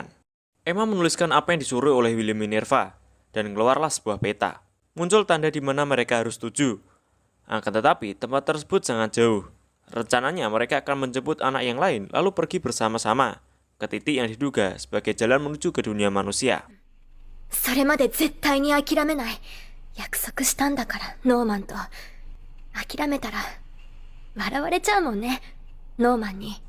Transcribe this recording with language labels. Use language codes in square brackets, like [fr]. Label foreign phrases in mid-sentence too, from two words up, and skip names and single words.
[id] Emma menuliskan apa yang disuruh oleh Willa Minerva dan keluarlah sebuah peta. Muncul tanda di mana mereka harus tuju. Akan tetapi tempat tersebut sangat jauh. Rencananya mereka akan menjemput anak yang lain lalu pergi bersama-sama ke titik yang diduga sebagai jalan menuju ke dunia manusia. [ja] それまで絶対に諦めない。約束したんだから、ノーマンと。諦めたら、笑われちゃうもんね、ノーマンに。